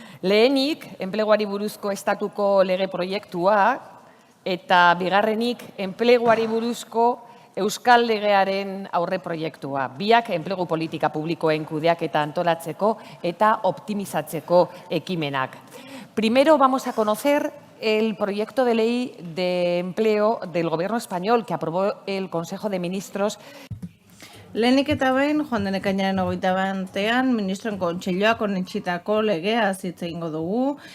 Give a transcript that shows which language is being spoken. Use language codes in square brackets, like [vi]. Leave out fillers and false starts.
[eu] Lehenik, enpleguari buruzko estatuko lege proiektua eta bigarrenik, enpleguari buruzko Euskal Legearen aurre proiektua. Biak enplegu politika publikoen kudeaketa antolatzeko eta optimizatzeko ekimenak. [es] Primero vamos a conocer el proyecto de ley de empleo del Gobierno español que aprobó el Consejo de Ministros. [eu] Lehenik eta behin, joan den ekainaren 21ean, ministroen kontseiluak onetsitako legea hitz egingo dugu.